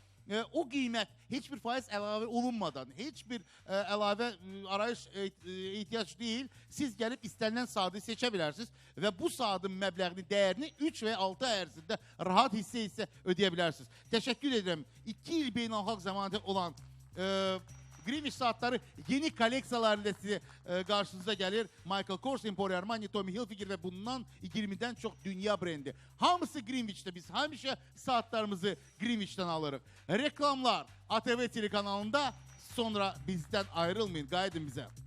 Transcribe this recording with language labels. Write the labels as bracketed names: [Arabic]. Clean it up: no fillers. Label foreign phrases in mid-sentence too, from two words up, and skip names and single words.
[Azerbaijani] O qiymət heç bir faiz əlavə olunmadan, heç bir əlavə arayış ehtiyac deyil. Siz gəlib istənilən saatı seçə bilərsiniz və bu saatin məbləğini, dəyərini 3 və 6 ay ərzində rahat hissə ödəyə bilərsiniz. Təşəkkür edirəm. 2 il beynəlxalq zəmanəti olan Greenwich saatları yeni kolleksiyalarıyla [Turkish] size karşınıza gelir. Michael Kors, Emporio Armani, Tommy Hilfiger ve bundan 20'den çok dünya brendi. Hamısı Greenwich'te, biz hamisha saatlerimizi Greenwich'ten alırız. Reklamlar ATV telekanalında, sonra bizden ayrılmayın, gaydın bize.